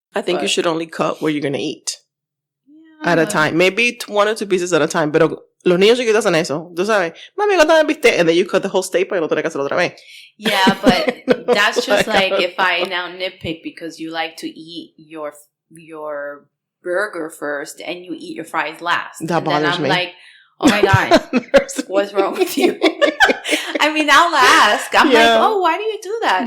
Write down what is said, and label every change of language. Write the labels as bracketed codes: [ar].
[en] I think you should only cut where you're going to eat at a time. Maybe 1 or 2 pieces at a time. [es] Pero los niños chiquitos hacen eso. Tú sabes, mami, ¿cuánto me viste? [en] And then you cut the whole steak [es] para que no tengas que hacerlo otra vez. [en] Yeah, but that's just like if I now nitpick because you like to eat your burger first and you eat your fries last. That bothers me. And then I'm like, oh my God, what's wrong with you? I mean, I'll ask. I'm like, oh, why do you do that?